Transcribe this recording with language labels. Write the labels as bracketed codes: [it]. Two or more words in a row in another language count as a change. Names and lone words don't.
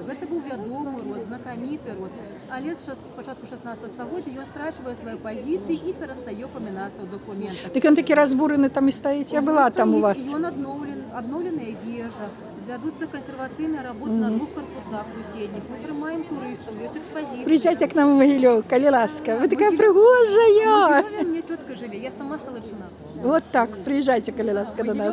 [be] Гэта быў вядомы род, знакаміты род. Але з пачатку 16 стагоддзя ён страчвае свае пазіцыі і перастае памінацца ў дакументах. Дык ён такі разбураны там і стаіць? Я была там у вас. Ён адноўленая вежа. Вядуцца кансервацыйныя работы на 2 карпусах суседніх. Мы прымаем турыстаў, ёсць экспазіцыя. [ru] Приезжайте к нам в Могилёв, [be] калі ласка. Вы такая прыгожая. У Могилёве мне тётка жыве, я сама сталачына. [ru] Вот так, приезжайте, [be] калі ласка, [ru] до нас.